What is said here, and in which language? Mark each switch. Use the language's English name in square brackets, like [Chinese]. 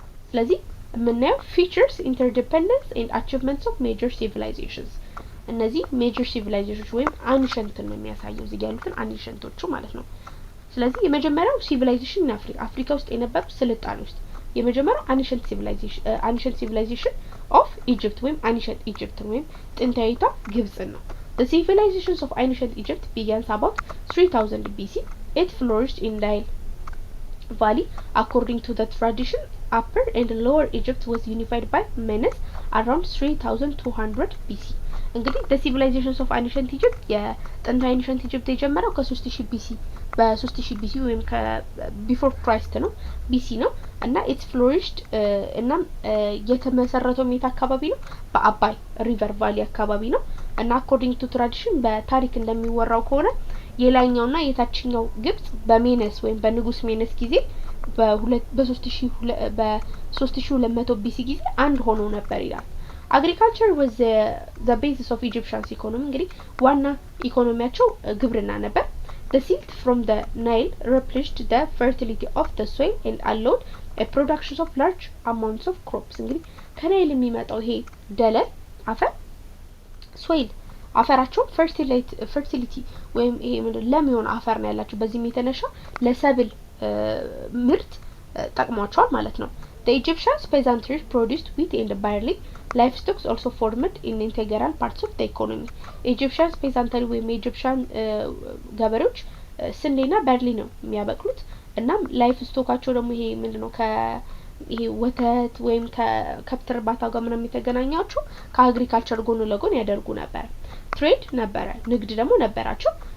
[Amharic] ስለዚህ የምናየው [English] features interdependence and achievements of major civilizations [Amharic] እነዚህ ሜጀር ሲቪላይዜሽንስ ወይም አንሸንትን ነው የሚያሳየው እዚህ ያሉትን አንሸንቶቹ ማለት ነው። ስለዚህ የመጀመሪያው ሲቪላይዜሽን አፍሪካ ውስጥ የነበሩ ስልጣኔ ውስጥ የመጀመሪያው አንሸንት ሲቪላይዜሽን ኦፍ ኢጂፕት ወይም አንሸንት ኢጂፕት ወይም ጥንታዊቷ ግብጽ ነው። [English] The civilizations of ancient Egypt began about 3000 BC. It flourished in Nile Valley. According to the tradition, Upper and Lower Egypt was unified by Menes around 3200 BC. [Amharic] እንግዲህ [English] the civilizations of ancient Egypt [Amharic] የጥንታዊ [English] ancient Egypt [Amharic] የጀመረው ከ3000 [English] BC [Amharic] በ3000 [English] BC [Amharic] ወይም [English] before Christ [Amharic] ነው BC ነው እና [English] it flourished [Amharic] እና የተመሰረተው ሜታ አካባቢ ነው በአባይ ሪቨር ቫሊ አካባቢ ነው እና [English] according to tradition [Amharic] በታሪክ እንደሚወራው ከሆነ የላይኛውና የታችኛው ግብጽ በሜነስ ወይም በንጉስ ሜነስ ጊዜ በ3200 BC ጊዜ አንድ ሆኖ ነበር ይላል። [English] Agriculture was the basis of Egyptian's economy. [Amharic] እንግዲህ ዋና ኢኮኖሚያቸው ግብርና ነበር። [English] The silt from the Nile replenished the fertility of the soil and allowed a production of large amounts of crops. [Amharic] እንግዲህ ከናይል የሚመጣው ይሄ ደለል አፈር ሶይል አፈራቸው fertility ወይም ይሄ ምንድነው ለም የሆነ አፈር ነው ያላቸው በዚህም የተነሳ ለሰብል ምርት ጠቅሟቸዋል ማለት ነው። [English] The Egyptians peasantry produced wheat and barley. Livestock also formed in integral parts of the economy. Egyptians peasantry [Amharic] ወይም Egyptian ገበሬዎች ስንዴና ባርሊ ነው የሚያበቅሉት እና ላይፍ ስቶካቸው ደግሞ ይሄ ምንድነው ይሄ ወተት ወይም ከከብት እርባታ ጋር ምናምን የተገናኛቸው ከአግሪካልቸር ጎን ለጎን ያደርጉ ነበር። ትሬድ ነበረ፣ ንግድ ደግሞ ነበራቸው።